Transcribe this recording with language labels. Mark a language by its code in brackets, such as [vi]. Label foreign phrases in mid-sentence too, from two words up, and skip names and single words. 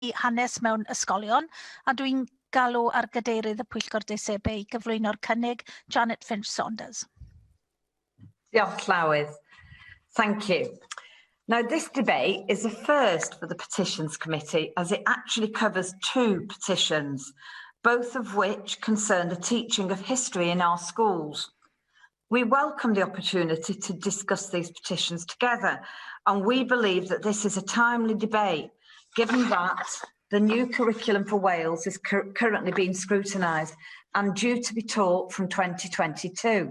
[cy] hanes mewn ysgolion, a dwi'n galw ar gadeirydd y Pwyllgor Ddeisebau i gyflwyno'r cynnig, Janet Finch-Saunders. Diolch, Llywydd. [en] Thank you. Now, this debate is a first for the Petitions Committee as it actually covers 2 petitions, both of which concern the teaching of history in our schools. We welcome the opportunity to discuss these petitions together, and we believe that this is a timely debate, given that the new curriculum for Wales is currently being scrutinised and due to be taught from 2022.